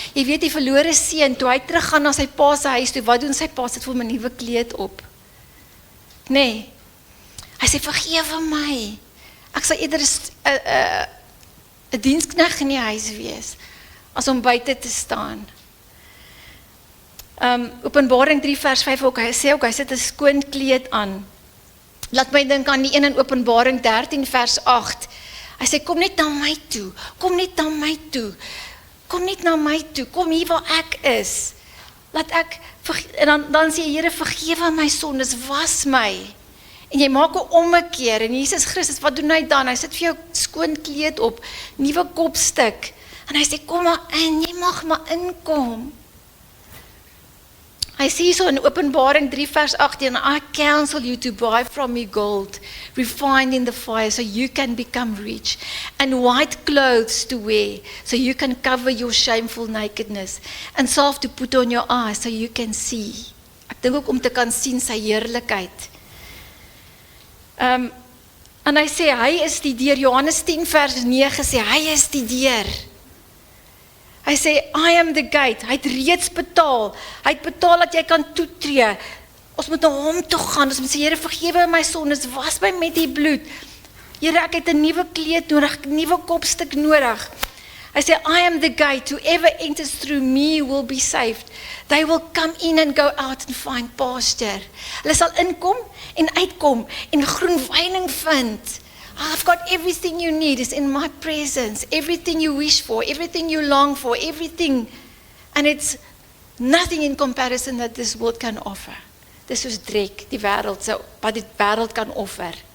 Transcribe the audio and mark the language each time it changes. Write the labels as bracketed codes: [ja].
[af] Jy weet die verlore seun, toe hy teruggaan na sy pa se huis toe, wat doen sy pa? Sit vir hom 'n nuwe kleed op. Nee. Hy sê, vergewe my. Ek sal eerder 'n diensknegt in die huis wees, as om buite te staan. Openbaring 3 vers 5 ook, hy sê ook, hy sit 'n skoon kleed aan. Laat my dink aan die een in Openbaring 13 vers 8. Hy sê, kom net na my toe, kom net na my toe, kom net na my toe, kom hier waar ek is. Laat ek, en dan sê Here, vergewe my sondes, was my. En jy maak 'n ommekeer, en Jesus Christus, wat doen hy dan? Hy sit vir jou skoon kleed op, nuwe kopstuk, en hy sê, kom maar in, jy mag maar inkom. Hy sê so in Openbaring 3 vers 18, [en] I counsel you to buy from me gold, refined in the fire, so you can become rich, and white clothes to wear, so you can cover your shameful nakedness, and salve to put on your eyes, so you can see. [af] Ek dink ook om te kan sien sy heerlikheid. En hy sê, hy is die deur, Johannes 10 vers 9 sê, hy is die deur. Hy sê, [en] I am the gate, [af] hy het reeds betaal, hy het betaal dat jy kan toetree, ons moet na hom toe gaan, ons moet sê, Here, vergewe my sondes, was my met die bloed, Here, ek het 'n nuwe kleed nodig, 'n nuwe kopstuk nodig. Hy sê, [en] I am the gate, whoever enters through me will be saved, they will come in and go out and find pasture. [af] Hulle sal inkom en uitkom, en groen weining vind. [en] I've got everything you need, is in my presence, everything you wish for, everything you long for, everything, and it's nothing in comparison that this world can offer. [af] Dis soos drek, die wêreld, wat die wêreld kan offer.